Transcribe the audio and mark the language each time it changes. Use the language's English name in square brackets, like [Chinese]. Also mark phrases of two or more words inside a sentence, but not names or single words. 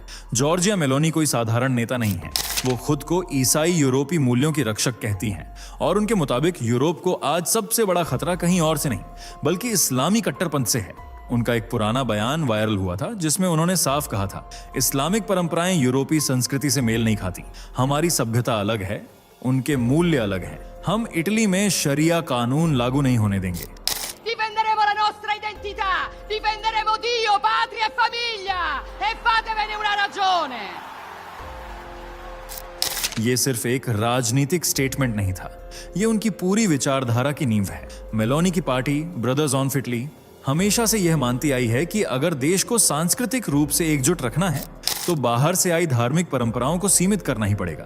[Hindi] जॉर्जिया मेलोनी कोई साधारण नेता नहीं है, वो खुद को ईसाई यूरोपीय मूल्यों की रक्षक कहती हैं और उनके मुताबिक यूरोप को आज सबसे बड़ा खतरा कहीं और से नहीं बल्कि इस्लामी कट्टरपंथ से है। उनका एक पुराना बयान वायरल हुआ था जिसमें उन्होंने साफ कहा था, इस्लामिक परंपराएं यूरोपीय संस्कृति से मेल नहीं खाती, हमारी सभ्यता अलग है, उनके मूल्य अलग हैं, हम इटली में शरिया कानून लागू नहीं होने देंगे। [Italian] Difenderemo la nostra identità, difenderemo Dio, patria e famiglia e fatevene una ragione. [Hindi] ये सिर्फ एक राजनीतिक स्टेटमेंट नहीं था, ये उनकी पूरी विचारधारा की नींव है। मेलोनी की पार्टी ब्रदर्स ऑफ इटली हमेशा से यह मानती आई है कि अगर देश को सांस्कृतिक रूप से एकजुट रखना है तो बाहर से आई धार्मिक परंपराओं को सीमित करना ही पड़ेगा।